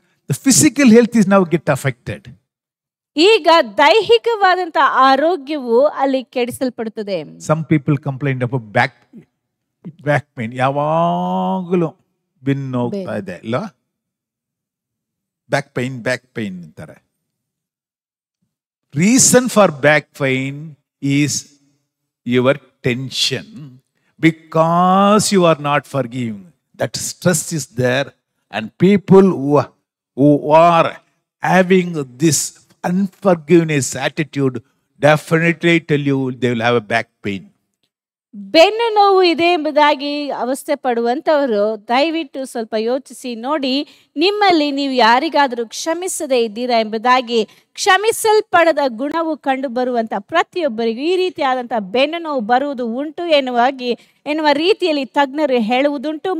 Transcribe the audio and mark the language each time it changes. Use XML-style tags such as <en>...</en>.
<en>The physical health is now get affected.</en> <kn>ಈಗ ದೈಹಿಕವಾದಂತ ಆರೋಗ್ಯವು ಅಲ್ಲಿ ಕೆಡಿಸಲ್ಪಡುತ್ತದೆ.</kn> <en>Some people complain about back pain.</en> <kn>ಯಾವಾಗಲೂ ಬೆನ್ನು ಹೋಗ್ತಾ ಇದೆ ಇಲ್ಲ, ಬ್ಯಾಕ್ ಪೈನ್ ಅಂತಾರೆ.</kn> <en>Reason for back pain is your tension, because you are not forgiving. That stress is there. And people who are having this unforgiveness attitude definitely tell you they will have a back pain.</en> <kn>ಬೆನ್ನು ನೋವು ಇದೆ ಎಂಬುದಾಗಿ ಅವಸ್ಥೆ ಪಡುವಂಥವರು ದಯವಿಟ್ಟು ಸ್ವಲ್ಪ ಯೋಚಿಸಿ ನೋಡಿ, ನಿಮ್ಮಲ್ಲಿ ನೀವು ಯಾರಿಗಾದರೂ ಕ್ಷಮಿಸದೇ ಇದ್ದೀರಾ ಎಂಬುದಾಗಿ. ಕ್ಷಮಿಸಲ್ಪಡದ ಗುಣವು ಕಂಡು ಬರುವಂಥ ಪ್ರತಿಯೊಬ್ಬರಿಗೂ ಈ ರೀತಿಯಾದಂಥ ಬೆನ್ನು ನೋವು ಬರುವುದು ಉಂಟು ಎನ್ನುವ ರೀತಿಯಲ್ಲಿ ತಜ್ಞರು ಹೇಳುವುದುಂಟು.</kn>